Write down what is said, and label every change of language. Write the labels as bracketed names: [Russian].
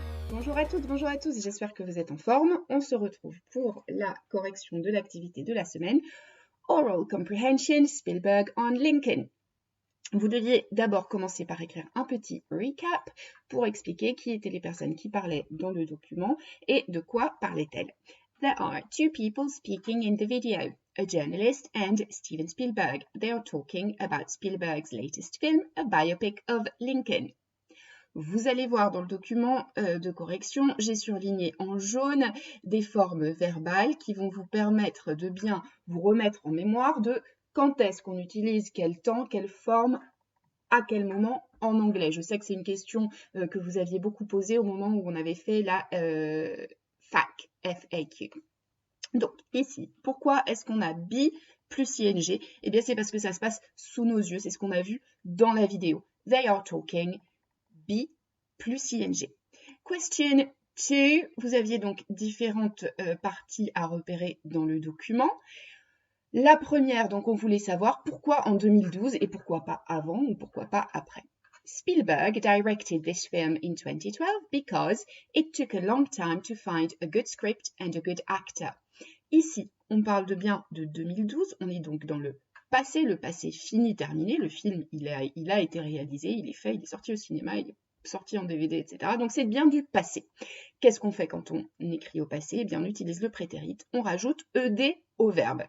[French] Bonjour à toutes, bonjour à tous, j'espère que vous êtes en forme. On se retrouve pour la correction de l'activité de la semaine. [English] Oral Comprehension, [French] Spielberg on Lincoln. Vous deviez d'abord commencer par écrire un petit recap pour expliquer qui étaient les personnes qui parlaient dans le document et de quoi parlaient-elles. [English] There are two people speaking in the video, a journalist and Steven Spielberg. They are talking about Spielberg's latest film, a biopic of Lincoln. [French] Vous allez voir dans le document de correction, j'ai surligné en jaune des formes verbales qui vont vous permettre de bien vous remettre en mémoire de quand est-ce qu'on utilise quel temps, quelle forme, à quel moment en anglais. Je sais que c'est une question que vous aviez beaucoup posée au moment où on avait fait la FAQ, FAQ. Donc ici, pourquoi est-ce qu'on a be plus ing? Eh bien c'est parce que ça se passe sous nos yeux, c'est ce qu'on a vu dans la vidéo. [English] They are talking. [French] Be plus ing. Question 2, vous aviez donc différentes parties à repérer dans le document. La première, donc on voulait savoir pourquoi en 2012 et pourquoi pas avant ou pourquoi pas après. [English] Spielberg directed this film in 2012 because it took a long time to find a good script and a good actor. [French] Ici, on parle bien de 2012, on est donc dans le passé fini, terminé. Le film, il a été réalisé, il est fait, il est sorti au cinéma, il est sorti en DVD, etc. Donc c'est bien du passé. Qu'est-ce qu'on fait quand on écrit au passé? Eh bien, on utilise le prétérit, on rajoute ed au verbe.